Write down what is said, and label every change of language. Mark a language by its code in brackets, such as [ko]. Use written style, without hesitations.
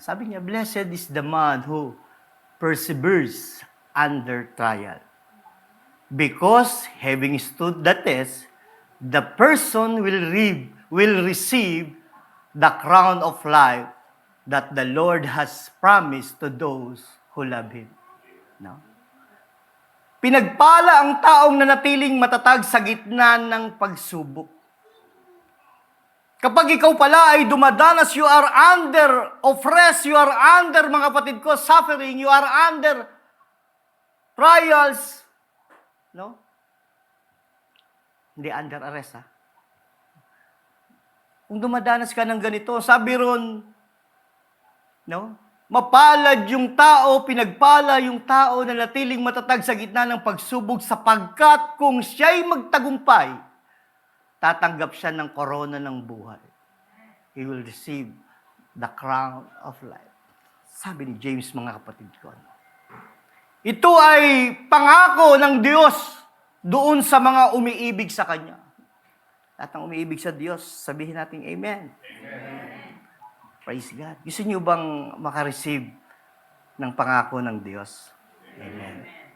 [tl] Sabi niya, [en] blessed is the man who perseveres under trial. Because having stood the test, the person will receive the crown of life that the Lord has promised to those who love Him. No? [tl] Pinagpala ang taong nanatiling matatag sa gitna ng pagsubok. Kapag ikaw pala ay dumadanas, [en] you are under oppress, you are under, [tl] mga kapatid ko, [en] suffering, you are under trials, no? [tl] Hindi [en] under arrest, ha? [tl] Kung dumadanas ka ng ganito, sabi ron, no? Mapalad yung tao, pinagpala yung tao na natiling matatag sa gitna ng pagsubok sapagkat kung siya'y magtagumpay, tatanggap siya ng korona ng buhay. [en] He will receive the crown of life. [tl] Sabi ni James, mga kapatid ko. Ito ay pangako ng Diyos doon sa mga umiibig sa Kanya. Lahat ng umiibig sa Diyos, sabihin natin Amen. [en] Praise God. [tl] Gusto niyo bang makareceive ng pangako ng Diyos? Amen.